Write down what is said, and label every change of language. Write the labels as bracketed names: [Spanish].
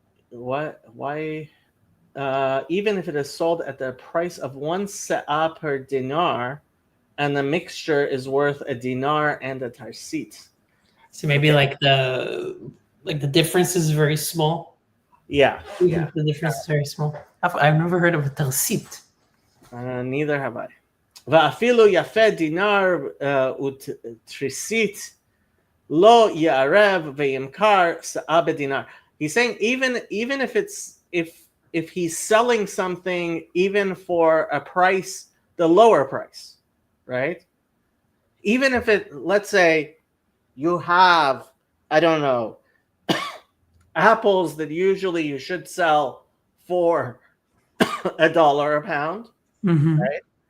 [English] Why? Even if it is sold at the price of 1 sa'a per dinar, and the mixture is worth a dinar and a tarsit. So maybe like the difference is very small. Yeah. The difference is very small. I've never heard of a tarsit. Neither have I. [Hebrew] ואפילו יפה דינר ותריסית לא יערב וימכר שאה בדינר. [English] He's saying even if he's selling something even for a price, the lower price, right? Even if it, let's say you have, I don't know, apples that usually you should sell for $1 a pound, right?